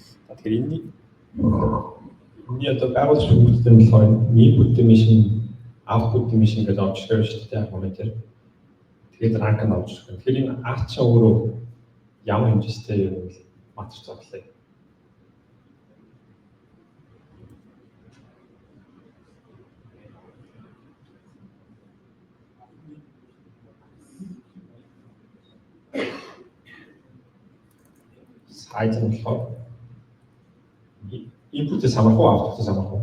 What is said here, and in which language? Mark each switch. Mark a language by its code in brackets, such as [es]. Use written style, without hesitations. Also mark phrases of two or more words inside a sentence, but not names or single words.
[mn] Тэгэхээр энэний одоо байгуулж хүмүүстэн болохоор [en] input dimension, output dimension [mn] гэж авч ирэх шүү дээ комментээр. Тэгээд rank нь авч ирэх. Тэгэхээр энэ арт ч өөрөө ямар хэмжээтэй юм бэ? Матч зоглоё. Size нь болохоор input-ээс хамаарахгүй, output-ээс хамаарахгүй.